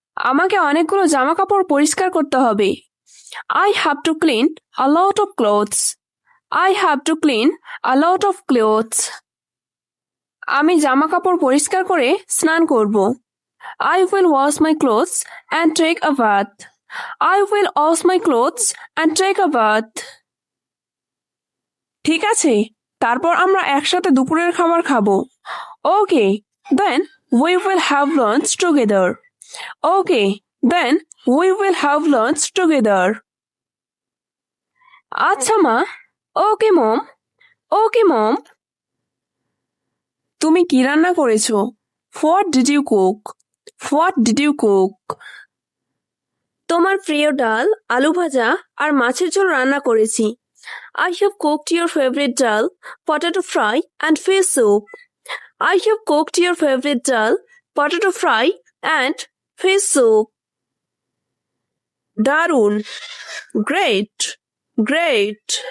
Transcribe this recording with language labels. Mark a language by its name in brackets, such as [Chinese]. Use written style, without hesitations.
[Bangla] আমাকে অনেকগুলো জামা কাপড় পরিষ্কার করতে হবে. [English] I have to clean a lot of clothes. I have to clean a lot of clothes. [Bangla] আমি জামা কাপড় পরিষ্কার করে স্নান করব. [English] I will wash my clothes and take a bath. I will wash my clothes and take a bath. [Bangla] ঠিক আছে, তারপর আমরা একসাথে দুপুরের খাবার খাবো. [English] Okay, then we will have lunch together. Okay, then we will have lunch together. [Bangla] আচ্ছা মা. [English] Okay mom. Okay mom. [Bangla] তুমি কি রান্না করেছো? [English] What did you cook? What did you cook? [Bangla] তোমার প্রিয় ডাল, আলু ভাজা আর মাছের ঝোল রান্না করেছি. [English] I have cooked your favorite dal, potato fry and fish soup. I have cooked your favorite dal, potato fry and fish soup. [Bangla] দারুণ. [English] Great. Great.